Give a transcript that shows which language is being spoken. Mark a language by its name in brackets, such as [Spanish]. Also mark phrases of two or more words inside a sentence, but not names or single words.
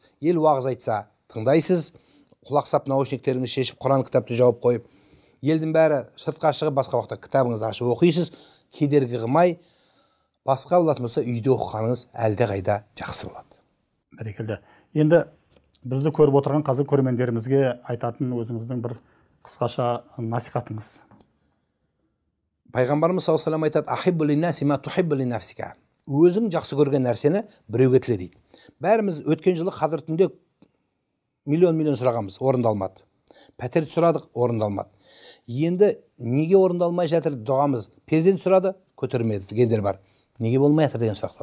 [Kazakh] Ел уағыз айтса, тыңдайсыз. Құлақ сап наушниктеріңізді шешіп, Құран кітапты жауып қойып, елдің бәрі сыртқа шығып, басқа уақытта кітабыңызды ашып оқисыз, кедергі қылмай, басқа болатын болса, үйде оқығаныңыз әлде қайда жақсы болады. Бәрекелді. Енді бізді көріп отырған қазір көрермендерімізге айтатын өзіңіздің бір қысқаша насихатыңыз. [Arabic] Пайғамбарымыз صلى الله عليه وسلم айтады: "أحب للناس ما تحب لنفسك." [Kazakh] Өзің жақсы көрген нәрсені біреуге тіле дейді. Бәріміз өткен жылы қадір түнде миллион сұрағанбыз, орындалмады. Пәтерді сұрадық, орындалмады. Енді неге орындалмай жатыр дұғамыз? Перзент сұрады, көтермеді дегендер бар. Неге болмай жатыр деген сұрақ.